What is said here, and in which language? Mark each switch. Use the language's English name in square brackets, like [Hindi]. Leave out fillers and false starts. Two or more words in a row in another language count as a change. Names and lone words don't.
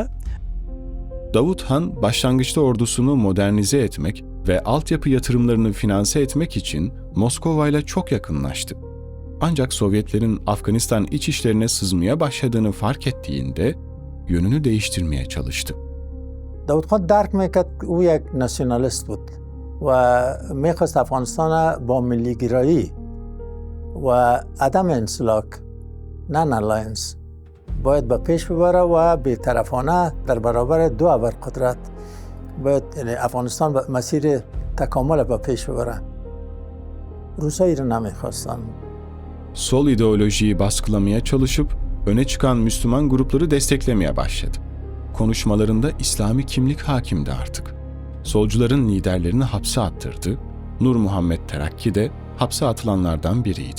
[Turkish] Davut Han başlangıçta ordusunu modernize etmek ve altyapı yatırımlarını finanse etmek için Moskova ile çok yakınlaştı. Ancak Sovyetlerin Afganistan iç işlerine sızmaya başladığını fark ettiğinde yönünü değiştirmeye çalıştı. [Persian] Davut Khan درک میکرد او یک ناسیونالیست بود و میخواست افغانستان با ملیگرایی و عدم انسلاک، [English] non alliance, [Persian] باید به پیش ببره و بی‌طرفانه در برابر دو ابرقدرت باید افغانستان به مسیر تکامل به پیش ببره. روسایی رو نمیخواستن. [Turkish] Sol ideolojiyi baskılamaya çalışıp öne çıkan Müslüman grupları desteklemeye başladı. Konuşmalarında İslami kimlik hakimdi artık. Solcuların liderlerini hapse attırdı. Nur Muhammed Terakki de hapse atılanlardan biriydi.